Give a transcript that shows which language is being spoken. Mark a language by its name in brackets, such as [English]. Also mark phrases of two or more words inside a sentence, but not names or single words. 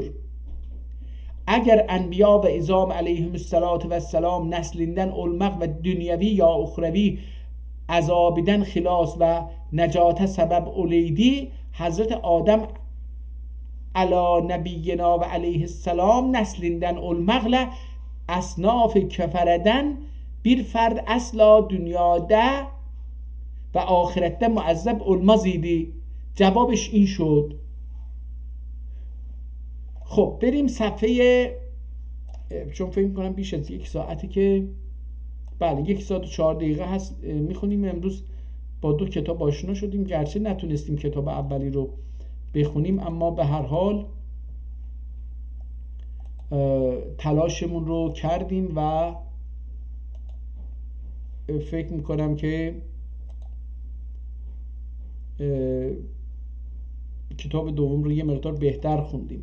[Turkish] Eğer enbiya ve izam aleyhissalatu vesselam neslinden olmak ve dünyevi ya uhrevi azabiden khilas ve necate sebep oleydi, Hazreti Adem ala nebiyyina ve aleyhisselam neslinden olmakla asnaf kefereden bir ferd asla dünyada ve ahirette muazzeb olmaz idi. [Persian] جوابش این شد. خب بریم صفحه، چون فکر کنم بیش از 1 ساعته که بله 1 ساعت و 4 دقیقه هست میخونیم. امروز با 2 کتاب آشنا شدیم، گرچه نتونستیم کتاب اولی رو بخونیم اما به هر حال تلاشمون رو کردیم و فکر میکنم که کتاب دوم رو یه مقدار بهتر خوندیم.